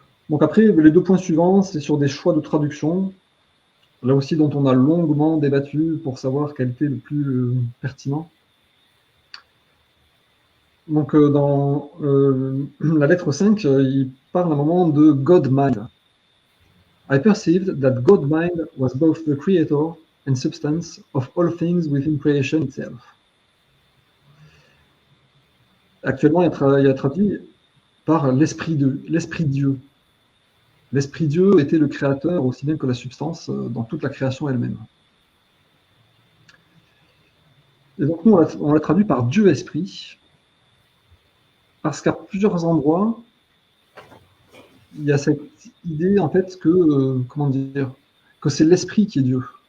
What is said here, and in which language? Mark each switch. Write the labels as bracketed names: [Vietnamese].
[French] Donc après, les deux points suivants, c'est sur des choix de traduction, là aussi dont on a longuement débattu pour savoir quel était le plus pertinent. Donc dans la lettre 5, il parle à un moment de God Mind. [English] I perceived that God Mind was both the creator and substance of all things within creation itself. [French] Actuellement, il y a traduit par l'esprit Dieu. L'esprit Dieu était le créateur aussi bien que la substance dans toute la création elle-même. Et donc nous, on l'a traduit par Dieu esprit, parce qu'à plusieurs endroits, il y a cette idée en fait que, comment dire, que c'est l'esprit qui est Dieu.